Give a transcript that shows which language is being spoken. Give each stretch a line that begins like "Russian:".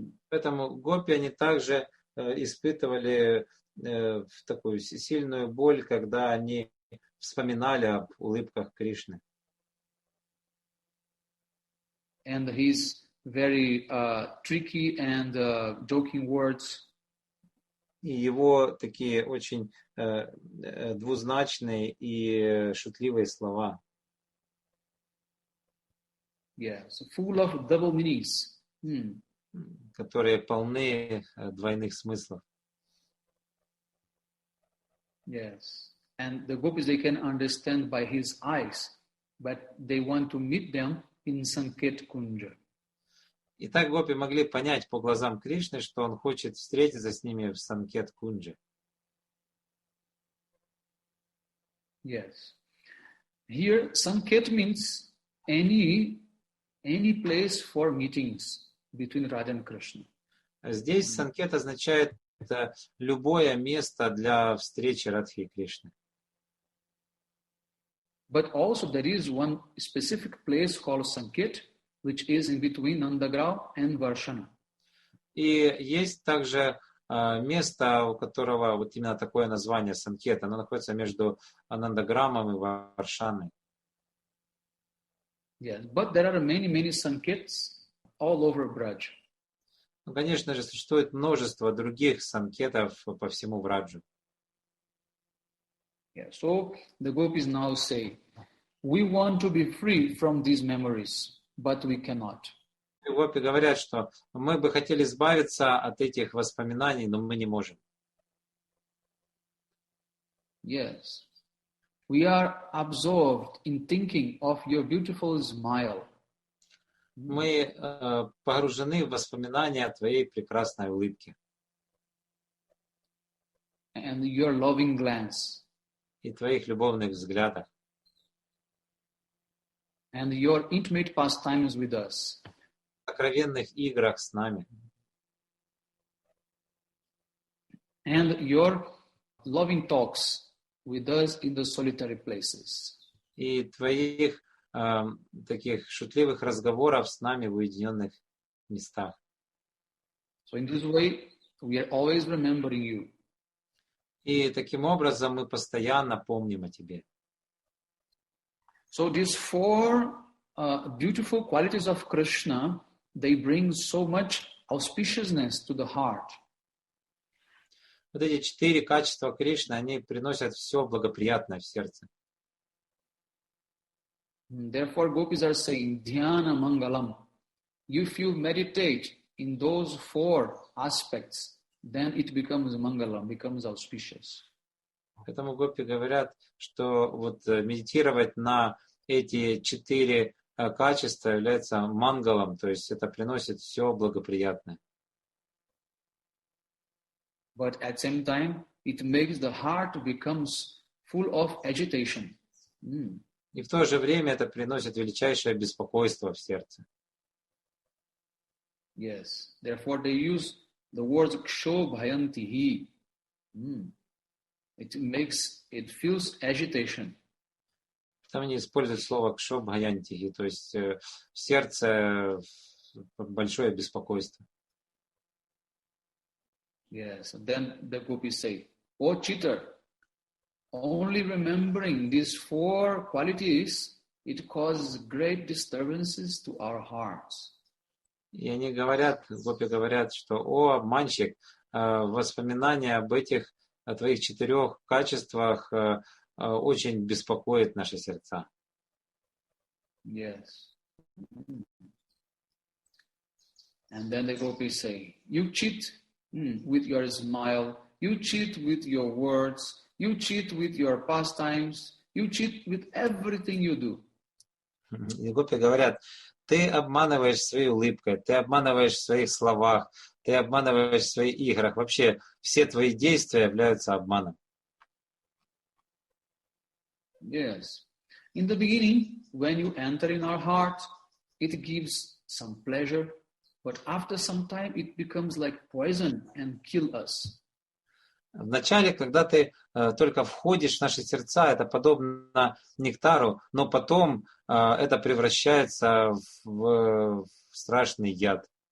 Russian: Поэтому гопи, они также испытывали такую сильную боль, когда они вспоминали об улыбках Кришны.
English: And his very tricky and joking words.
Russian: И его такие очень двузначные и шутливые слова.
English: Yes, full of double meanings.
Russian: Которые полны двойных смыслов.
English: Yes, and the gopis, they can understand by his eyes, but they want to meet them in Sanket Kunja.
Russian: И так гопи могли понять по глазам Кришны, что он хочет встретиться с ними в Санкет Кунджи.
English: Yes. Here, Sanket means any place for meetings between Radha and Krishna.
Russian: Здесь Санкет означает любое место для встречи Радхи и Кришны.
English: But also there is one specific place called Sanket, which is in between Nandagrao and Varshana.
Russian: И есть также место, у которого вот именно такое название Санкет, оно находится между Нандаграмом и Варшаной.
English: Yes, but there are many Sankets all over Braj.
Russian: Ну, конечно же, существует множество других санкетов по всему Враджу.
English: Yeah, so the gopis now say, we want to be free from these memories, but we cannot.
Russian: И гопи говорят, что мы бы хотели избавиться от этих воспоминаний, но мы не можем.
English: Yes. We are absorbed in thinking of your beautiful smile.
Russian: Мы погружены в воспоминания о твоей прекрасной улыбке.
English: And your loving glance.
Russian: И твоих любовных взглядах.
English: And your intimate pastimes with us.
Russian: Сокровенных играх с нами.
English: And your loving talks with us in the solitary places.
Russian: И твоих таких шутливых разговоров с нами в уединенных местах.
English: So in this way, we are always remembering you.
Russian: И таким образом мы постоянно помним о тебе.
English: So these four beautiful qualities of Krishna, they bring so much auspiciousness to the heart.
Russian: Вот эти 4 качества Кришны, они приносят все благоприятное в сердце.
English: Therefore, gopis are saying, Dhyana Mangalam. If you meditate in those 4 aspects, then it becomes Mangalam, becomes auspicious.
Russian: Поэтому гопи говорят, что вот медитировать на эти 4 качество является мангалом, то есть это приносит все благоприятное.
English: But at the same time, it makes the heart becomes full of agitation.
Russian: И в то же время это приносит величайшее беспокойство в сердце.
English: Yes. Therefore, they use the words "kshobhayantihi." It feels agitation.
Russian: Там они используют слово кшобхаянтихи, то есть в сердце большое беспокойство.
English: Yes. Then the gopis say, "Oh cheater, only remembering these four qualities, it causes great disturbances to our hearts."
Russian: И они говорят, гопи говорят, что «О, обманщик, воспоминания об этих твоих 4 качествах очень беспокоит наши сердца».
English: Yes. And then the gopis say, "You cheat with your smile, you cheat with your words, you cheat with your pastimes, you cheat with everything you do."
Russian: И гопи говорят, ты обманываешь своей улыбкой, ты обманываешь в своих словах, ты обманываешь в своих играх. Вообще все твои действия являются обманом.
English: Yes. In the beginning, when you enter in our heart, it gives some pleasure, but after some time it becomes like poison and kill us.
Russian: Вначале, когда ты только входишь в наши сердца, это подобно нектару, но потом это превращается в страшный яд.